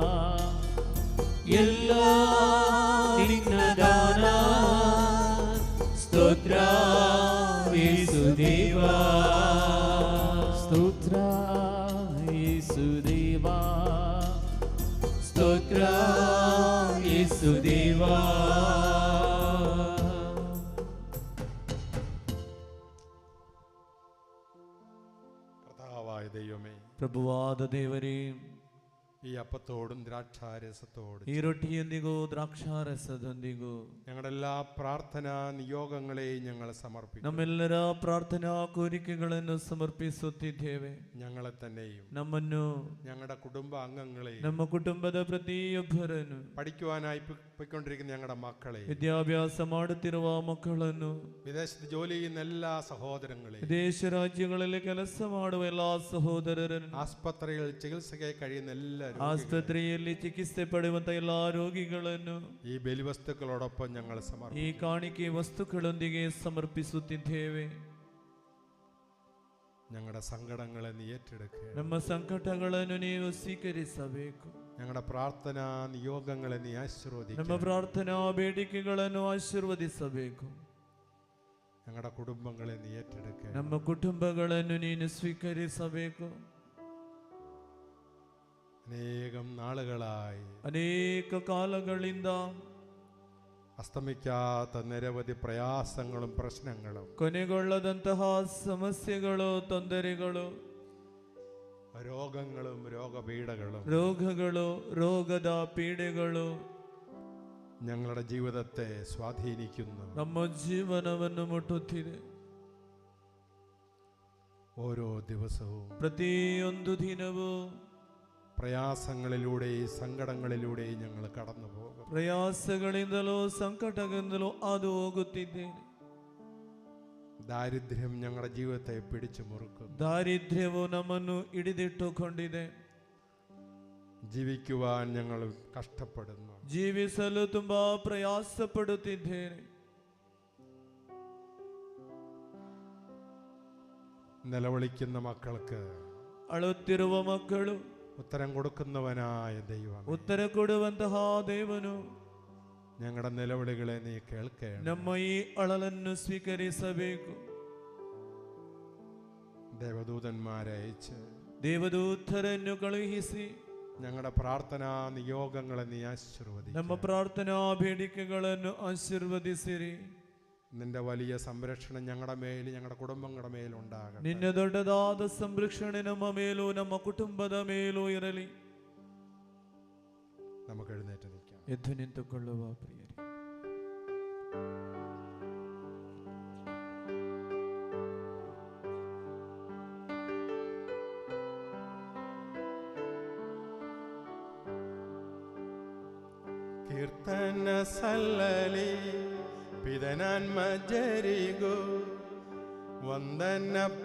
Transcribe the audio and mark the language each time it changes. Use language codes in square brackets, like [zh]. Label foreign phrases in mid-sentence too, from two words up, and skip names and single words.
[kn] ಎಲ್ಲ ನಿನ್ನ ದಾನ, ಸ್ತೋತ್ರ ಯೇಸು ದೇವಾ. ಸ್ತೋತ್ರ ಯೇಸು ದೇವಾ, ಸ್ತೋತ್ರ ಯೇಸು ದೇವಾ. [ml] കർത്താവായ ദൈവമേ, [kn] ಪ್ರಭುವಾದ ದೇವರೇ, [ml] ഈ അപ്പത്തോടും ദ്രാക്ഷാരസത്തോടും [kn] ಈ ರೊಟ್ಟಿಯೊಂದಿಗೂ ದ್ರಾಕ್ಷಾರಸದೊಂದಿಗೂ [ml] ഞങ്ങളുടെ എല്ലാ പ്രാർത്ഥനാ നിയോഗങ്ങളെയും ഞങ്ങൾ സമർപ്പിക്കുന്നു. [kn] ನಮ್ಮೆಲ್ಲರ ಪ್ರಾರ್ಥನಾ ಕೋರಿಕೆಗಳನ್ನು ಸಮರ್ಪಿಸುತ್ತಿದ್ದೇವೆ. [ml] ഞങ്ങളെ തന്നെയും [kn] ನಮ್ಮನ್ನು, [ml] ഞങ്ങളുടെ കുടുംബ അംഗങ്ങളെയും, [kn] ನಮ್ಮ ಕುಟುಂಬದ ಪ್ರತಿಯೊಬ್ಬರನ್ನು, [ml] പഠിക്കുവാനായി പോയിക്കൊണ്ടിരിക്കുന്ന ഞങ്ങളുടെ മക്കളെയും, [kn] ವಿದ್ಯಾಭ್ಯಾಸ ಮಾಡುತ್ತಿರುವ ಮಕ್ಕಳನ್ನು, [ml] വിദേശത്ത് ജോലി ചെയ്യുന്ന എല്ലാ സഹോദരങ്ങളെയും, [kn] ವಿದೇಶ ರಾಜ್ಯಗಳಲ್ಲಿ ಕೆಲಸ ಮಾಡುವ ಎಲ್ಲಾ ಸಹೋದರರನ್ನು, [ml] ആസ്പത്രിയിൽ ചികിത്സയ്ക്കായി കഴിയുന്ന എല്ലാ [kn] ಆಸ್ಪತ್ರೆಯಲ್ಲಿ ಚಿಕಿತ್ಸೆ ಪಡೆಯುವಂತ ಎಲ್ಲಾ ರೋಗಿಗಳನ್ನು [ml] ഈ ബലിവസ്തുക്കളോടൊപ്പം ഞങ്ങൾ [kn] ಈ [ml] സമർപ്പിക്കുന്നു. [kn] ಕಾಣಿಕೆ ವಸ್ತುಗಳೊಂದಿಗೆ ಸಮರ್ಪಿಸುತ್ತಿದ್ದೇವೆ. [ml] ഞങ്ങളുടെ സങ്കടങ്ങളെ നീ ഏറ്റെടുക്കുക. [kn] ನಮ್ಮ ಸಂಕಟಗಳನ್ನು ನೀವು ಸ್ವೀಕರಿಸಬೇಕು. [ml] ഞങ്ങളുടെ പ്രാർത്ഥനാ നിയോഗങ്ങളെ നീ ആശീർവദിക്കുക. [kn] ನಮ್ಮ ಪ್ರಾರ್ಥನಾ ಬೇಡಿಕೆಗಳನ್ನು ಆಶೀರ್ವದಿಸಬೇಕು. [ml] ഞങ്ങളുടെ കുടുംബങ്ങളെ നീ ഏറ്റെടുക്കുക. [kn] ನಮ್ಮ ಕುಟುಂಬಗಳನ್ನು ನೀನು ಸ್ವೀಕರಿಸಬೇಕು. [ml] അനേകം നാളുകളായി [kn] ಅನೇಕ ಕಾಲಗಳಿಂದ [ml] അസ്തമിക്കാത്ത നിരവധി പ്രയാസങ്ങളും പ്രശ്നങ്ങളും, [kn] ಕೊನೆಗೊಳ್ಳದಂತಹ ಸಮಸ್ಯೆಗಳು, ತೊಂದರೆಗಳು, [ml] രോഗങ്ങളും രോഗപീഠകളും, [kn] ರೋಗಗಳು, ರೋಗದ ಪೀಡೆಗಳು [ml] ഞങ്ങളുടെ ജീവിതത്തെ സ്വാധീനിക്കുന്നു. [kn] ನಮ್ಮ ಜೀವನವನ್ನು ಮುಟ್ಟುತ್ತಿದೆ. [ml] ഓരോ ദിവസവും [kn] ಪ್ರತಿಯೊಂದು ದಿನವೂ [ml] പ്രയാസങ്ങളിലൂടെയും സങ്കടങ്ങളിലൂടെയും ഞങ്ങൾ കടന്നു പോകും. [kn] ಪ್ರಯಾಸಗಳಿಂದಲೂ ಸಂಕಟಗಳಿಂದಲೂ ಅದು ಹೋಗುತ್ತಿದ್ದೇನೆ. [ml] ദാരിദ്ര്യം ഞങ്ങളുടെ ജീവിതത്തെ പിടിച്ചു മുറുക്കും. [kn] ದಾರಿದ್ರ್ಯವು ನಮ್ಮನ್ನು ಹಿಡಿದಿಟ್ಟುಕೊಂಡಿದೆ. [ml] ജീവിക്കുവാൻ ഞങ്ങൾ കഷ്ടപ്പെടുന്നു. [kn] ಜೀವಿಸಲು ತುಂಬಾ ಪ್ರಯಾಸ ಪಡುತ್ತಿದ್ದೇನೆ. [ml] നിലവിളിക്കുന്ന മക്കൾക്ക് [kn] ಅಳುತ್ತಿರುವ ಮಕ್ಕಳು [ml] ഉത്തരം കൊടുക്കുന്നവനായ ദൈവം, [kn] ಉತ್ತರ ಕೊಡುವಂತಹ ದೇವನು [ml] ഞങ്ങളുടെ നിലവിളികളെ നീ കേൾക്കണം. [kn] ನಮ್ಮ ಈ ಅಳಲನ್ನು ಸ್ವೀಕರಿಸಬೇಕು. [ml] ദേവദൂതന്മാരെ അയച്ച് [kn] ದೇವದೂತರನ್ನು ಕಳುಹಿಸಿ [ml] ഞങ്ങളുടെ പ്രാർത്ഥനാ നിയോഗങ്ങളെ നീ ആശീർവദിക്കണം. [kn] ನಮ್ಮ ಪ್ರಾರ್ಥನಾ ಬೇಡಿಕೆಗಳನ್ನು ಆಶೀರ್ವದಿಸಿರಿ. [ml] നിന്റെ വലിയ സംരക്ഷണം ഞങ്ങളുടെ മേൽ, ഞങ്ങളുടെ കുടുംബങ്ങളുടെ മേലുണ്ടാകട്ടെ. [kn] ನಿನ್ನ ದೊಡ್ಡದಾದ ಸಂರಕ್ಷಣೆ ನಮ್ಮ ಮೇಲೂ ನಮ್ಮ ಕುಟುಂಬದ ಮೇಲೂ ಇರಲಿ. [ml] നമുക്ക് എഴുന്നേറ്റ് നിൽക്കാം. [kn] ಎದ್ದು ನಿಂತುಕೊಳ್ಳುವ ಪ್ರಿಯರೇ, ಕೀರ್ತನ ಸಲ್ಲಲಿ ಪಿದನಾನ್ಮಜರಿಗೂ ವಂದನ